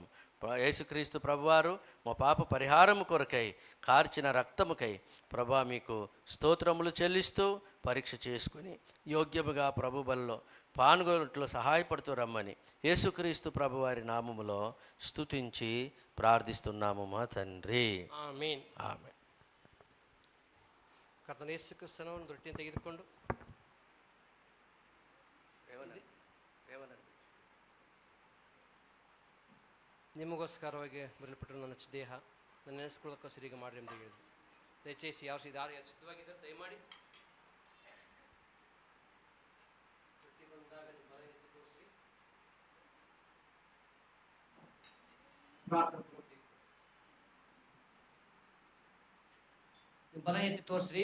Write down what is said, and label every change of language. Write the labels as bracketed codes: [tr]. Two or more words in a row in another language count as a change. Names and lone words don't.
[te] యేసుక్రీస్తు ప్రభువారు మా పాప పరిహారము కొరకై కార్చిన రక్తముకై ప్రభా మీకు స్తోత్రములు చెల్లిస్తూ పరీక్ష చేసుకుని యోగ్యముగా ప్రభు బల్లో పాల్గొనట్లో సహాయపడుతూ రమ్మని యేసుక్రీస్తు ప్రభువారి నామములో స్తుతించి ప్రార్థిస్తున్నాము మా తండ్రి. [kn] ಆಮೆನ್. [te] ఆమేన్. [kn] ಕರ್ತನ ಯೇಸು ಕ್ರಿಸ್ತನು ಒಂದು ರೊಟ್ಟಿಯನ್ನು ತೆಗೆದುಕೊಂಡು ನಿಮಗೋಸ್ಕರವಾಗಿ ಬರಲ್ಪಟ್ಟರು ನನ್ನ ದೇಹ ನನ್ನ ನೆನೆಸ್ಕೊಳ್ಳೋಕ್ಕೋಸ್ಕರ ಹೀಗೆ ಮಾಡಿರಿ ಎಂದು ಹೇಳಿದ್ರು. ದಯచేసి ಯಾರು ಸಿದ್ಧವಾಗಿದ್ದರೆ ದಯಮಾಡಿ ಬಲ ಎತ್ತಿ ತೋರಿಸ್ರಿ.